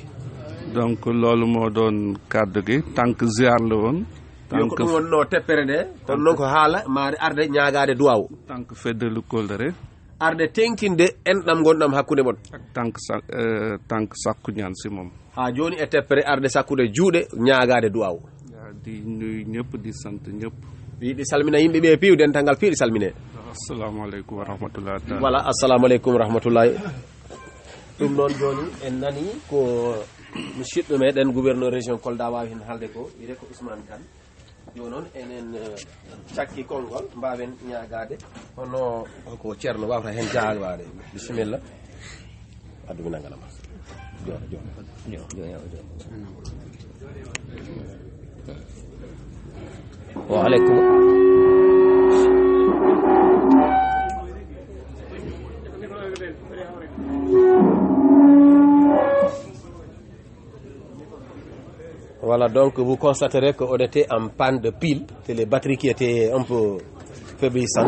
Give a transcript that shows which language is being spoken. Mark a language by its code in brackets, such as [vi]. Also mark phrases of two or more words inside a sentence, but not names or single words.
[wo] donc loolu moo doon kaddu gi tànk ziar la woon [ff] tànk ko wonno teppere de ton non ko haala maade arde ñaagaade duwaw tànk feddelu koldere arde tengtinde enɗam gonɗam hakkude mon [wo] ak tànk sakku ñaan si moom [ff] ha joni e teppere arde sakkude juuɗe ñaagaade duwaw [wo] di nuyu ñëpp di sant ñëpp [ff] yiɗi salmina yimɓe ɓe piiw dental piiɗi salmine [ar] السلام عليكم ورحمة الله تعالى [ff] voilà [ar] السلام عليكم ورحمة الله [ff] ɗum noon joni en nani ko musidɗo meɗen [fr] gouverneur région [ff] Kolda wawi hen haalde ko wiyete ko Ousmane Kane joni noon enen cakki konngol mbawen ñagade hono ko ceerno wawata hen jaalwade bisimilla addumi nanganama [ar] وعليكم [fr] Voilà, donc vous constaterez qu'on était en panne de pile, c'est les batteries qui étaient un peu faiblissantes.